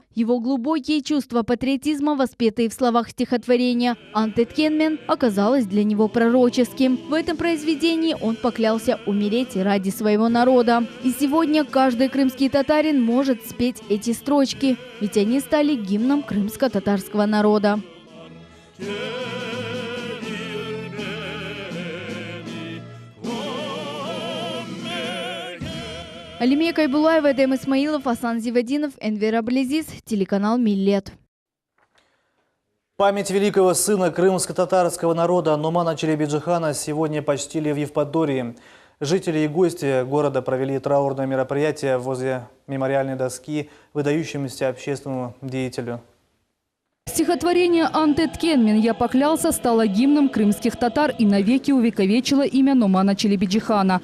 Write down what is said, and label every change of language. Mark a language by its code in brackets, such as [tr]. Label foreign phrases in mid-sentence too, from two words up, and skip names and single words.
[ru] Его глубокие чувства патриотизма, воспетые в словах стихотворения «Антеткенмен», оказалось для него пророческим. В этом произведении он поклялся умереть ради своего народа. И сегодня каждый крымский татарин может спеть эти строчки, ведь они стали гимном крымско-татарского народа. Алимия Кайбулаева, Эдем Исмаилов, Асан Зивадинов, Энвер Аблезис, телеканал «Миллет». Память великого сына крымско-татарского народа Нумана Челебиджихана сегодня почтили в Евпатории. Жители и гости города провели траурное мероприятие возле мемориальной доски выдающемуся общественному деятелю. Стихотворение «Антеткенмен» «Я поклялся» стало гимном крымских татар и навеки увековечило имя Нумана Челебиджихана.